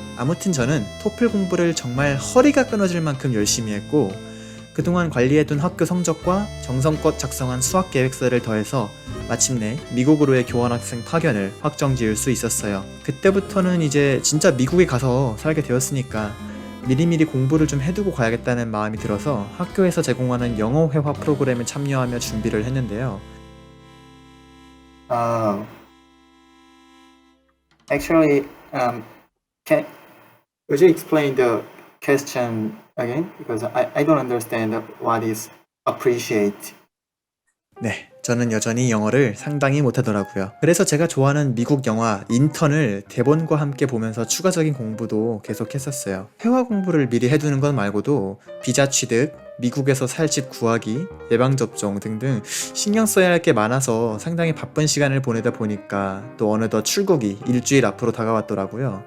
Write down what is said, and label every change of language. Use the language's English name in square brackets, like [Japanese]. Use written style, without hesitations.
[Korean] 아무튼 저는 토플 공부를 정말 허리가 끊어질 만큼 열심히 했고 그동안 관리해둔 학교 성적과 정성껏 작성한 수학 계획서를 더해서 마침내 미국으로의 교환학생 파견을 확정지을 수 있었어요. 그때부터는 이제 진짜 미국에 가서 살게 되었으니까 미리미리 공부를 좀 해두고 가야겠다는 마음이 들어서 학교에서 제공하는 영어 회화 프로그램에 참여하며 준비를 했는데요. [English] Actually, would you explain the question again? Because I don't understand what is appreciate. [Korean] 네, 저는 여전히 영어를 상당히 못하더라고요. 그래서 제가 좋아하는 미국 영화 인턴을 대본과 함께 보면서 추가적인 공부도 계속 했었어요. 회화 공부를 미리 해두는 것 말고도 비자 취득, 미국에서 살 집 구하기, 예방접종 등등 신경 써야 할 게 많아서 상당히 바쁜 시간을 보내다 보니까 또 어느덧 출국이 일주일 앞으로 다가왔더라고요.